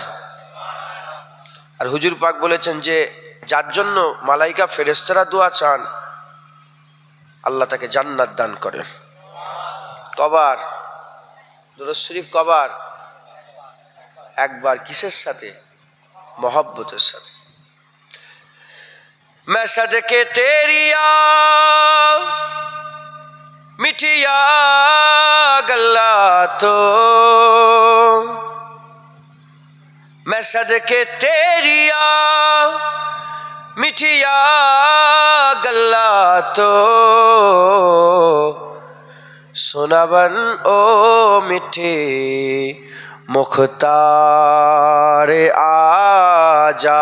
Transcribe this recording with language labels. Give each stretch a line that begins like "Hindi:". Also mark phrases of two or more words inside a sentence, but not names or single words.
Bangla: আর হুজুর পাক বলেছেন যে যার জন্য মালায়েকা ফেরেশতারা দোয়া চান আল্লাহ তাকে জান্নাত দান করেন। কবার দরুদ শরীফ কবার? একবার। কিসের সাথে? মহাব্বতের সাথে।
Punjabi: ਮੈਂ ਸਦਕੇ ਤੇਰੀਆਂ ਮਿੱਠੀਆਂ ਗੱਲਾਂ ਤੋਂ, ਮੈਂ ਸਦਕੇ ਤੇਰੀਆਂ ਮਿੱਠੀਆਂ ਗੱਲਾਂ ਤੋਂ, ਸੁਣਾਵਣ ਓ ਮਿੱਠੀ ਮੁਖ਼ਤਾਰ ਆਜਾ।